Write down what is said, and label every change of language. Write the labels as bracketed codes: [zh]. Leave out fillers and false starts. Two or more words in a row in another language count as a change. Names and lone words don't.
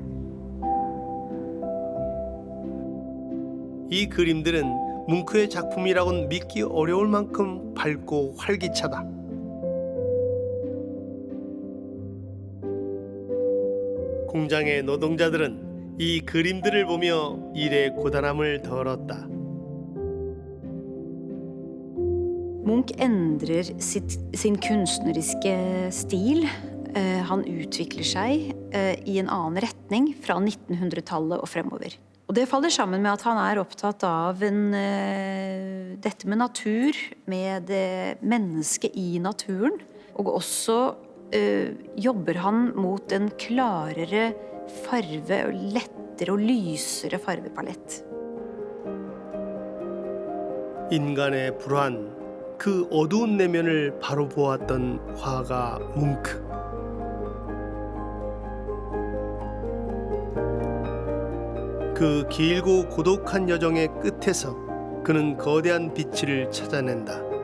[ko] 이 그림들은 뭉크의 작품이라고는 믿기 어려울 만큼 밝고 활기차다. 공장의 노동자들은 이 그림들을 보며 일의 고단함을 덜었다. [no] Munch endrer sin kunstneriske stil. Han utvikler seg i en annen retning fra 1900-tallet og fremover. Og det faller sammen med at han er opptatt av dette med natur, med det mennesket i naturen. Og også jobber han mot en klarere farve, lettere og lysere farvepalett. [ko] 인간의 불안, 그 어두운 내면을 바로 보았던 화가 뭉크. 그 길고 고독한 여정의 끝에서 그는 거대한 빛을 찾아낸다.